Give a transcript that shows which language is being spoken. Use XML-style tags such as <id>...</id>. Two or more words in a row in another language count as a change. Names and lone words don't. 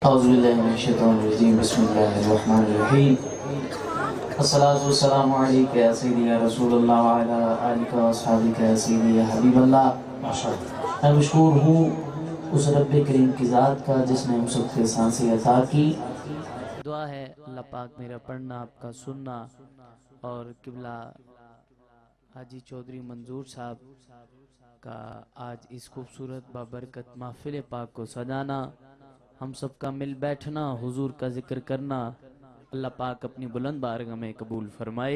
<ar>أعوذ بالله من الشيطان الرجيم بسم الله الرحمن الرحيم الصلاة والسلام عليك يا سيدي يا رسول الله وعلى آلك وأصحابك يا سيدي يا حبيب الله.</ar> <ur>میں مشکور ہوں اس رب کریم کی ذات کا جس نے ہم سب کے سانسیں عطا کی. دعا ہے اللہ پاک میرا پڑھنا آپ کا سننا اور قبلہ حاجی چوہدری منظور صاحب کا آج اس خوبصورت بابرکت محفل پاک کو سجانا، ہم سب کا مل بیٹھنا، حضور کا ذکر کرنا، اللہ پاک اپنی بلند بارگاہ میں قبول فرمائے.</ur>